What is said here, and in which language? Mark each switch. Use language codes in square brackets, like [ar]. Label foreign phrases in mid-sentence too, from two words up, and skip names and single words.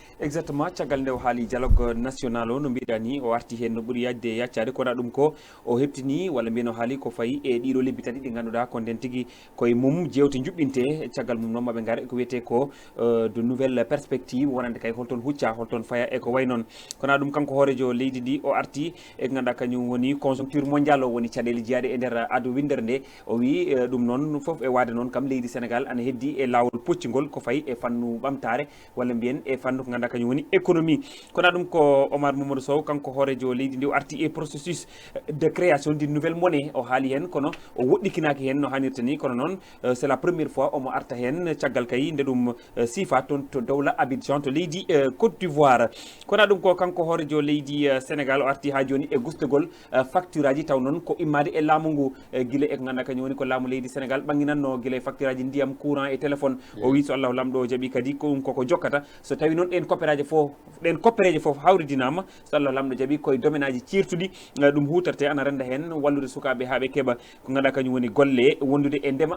[ff] exactement caggal nde o haali [fr] dialogue national [ff] o no mbiɗa ni o arti hen no ɓuuri yajde yaccade kono ɗum ko o heɓtini walla mbiyen o haali ko fayi e ɗiɗo lebbi tati ɗi ganduɗa ko nden tigui koye mum jewte juɓɓinte caggal mum noon maɓe gaare ko wiyete ko [fr] de nouvelle perspective [ff] wonande kay holton hucca holton faya e ko way noon kono ɗum kanko hoorejo leydi ndi o arti e ganduɗa kañum woni [fr] conjoncture mondial [ff] o woni caɗele jeeyaɗe e nder ado windere nde o wi ɗum noon foof e wade noon kam leydi Sénégal ana heddi e lawol poccigol ko fayi e fannu ɓamtare walla mbiyen e fannu ko ganduɗa kañum woni économie kono ɗum ko Omar Mamadou Sow kanko hoorejo leydi ndi o arti e [fr] processus de création d'une nouvelle monnaie [ff] o haali hen kono o woɗɗikinaki hen no hannirta ni kono noon [fr] c'est la première fois [ff] omo arta hen caggal kay nde ɗum sifa toon to dawla Abidjan to leydi Côte d'Ivoire kono ɗum ko kanko hoorejo leydi Sénégal o arti ha joni e gustugol facture aji taw noon ko immade e laamu ngu guila e ko ganduɗa kañum woni ko laamu leydi Sénégal ɓanginanno guila e facture aji ndiyam courant e téléphone o wi so Allahu lamɗo o jaaɓi kadi ko ɗum koko jokkata so tawi noon ɗen coppéraji fof hawridinama so Allahu lamɗo jaaɓi koye domaine aji cirtuɗi ɗum hutarte ana renda hen wallude sukaɓe haaɓe keeɓa ko ganduɗa kañum woni golle wondude e ndema